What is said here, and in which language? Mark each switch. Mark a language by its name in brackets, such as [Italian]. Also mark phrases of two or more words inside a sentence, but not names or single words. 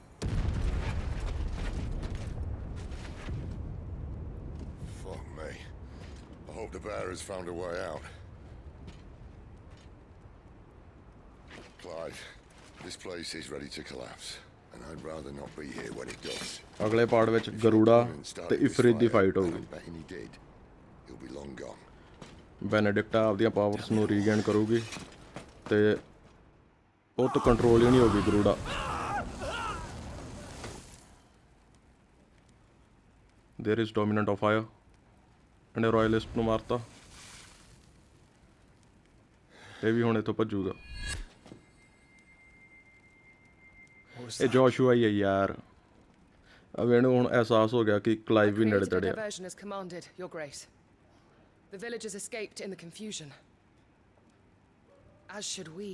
[English] Fuck me. I hope the bearers found a way out. Clive, this place is ready to collapse, and I'd rather not be here when it does. [Punjabi] ਅਗਲੇ ਪਾਰਟ ਵਿੱਚ ਗਰੂੜਾ ਤੇ ਇਫਰਿਤ ਦੀ ਫਾਈਟ [English] And [Punjabi] ਹੋਊਗੀ। [English] I'm betting he did. He'll be long gone. [Punjabi] ਬੈਨੇਡਿਕਟਾ ਆਪਦੀਆਂ ਪਾਵਰਸ ਨੂੰ ਰੀਗੇਨ ਕਰੂਗੀ ਤੇ ਉਹ ਤੋਂ ਕੰਟਰੋਲ ਹੀ ਨਹੀਂ ਹੋਊਗੀ ਗਰੂੜਾ। [English] There is Dominant of Fire. [Punjabi] ਇਹਨੇ ਰਾਇਲਿਸਟ ਨੂੰ ਮਾਰਤਾ। ਇਹ ਵੀ ਹੁਣ ਇੱਥੋਂ ਭੱਜੂਗਾ। ਇਹ ਜੋਸ਼ੂਆ ਹੀ ਹੈ ਯਾਰ। अब ਇਹਨੂੰ ਹੁਣ ਅਹਿਸਾਸ ਹੋ ਗਿਆ ਕਿ ਕਲਾਈਵ ਵੀ ਨੇੜੇ [English] Created a [Punjabi] ਤੇੜੇ ਆ। [English] diversion as commanded, Your Grace. The villagers escaped in the confusion. As should we.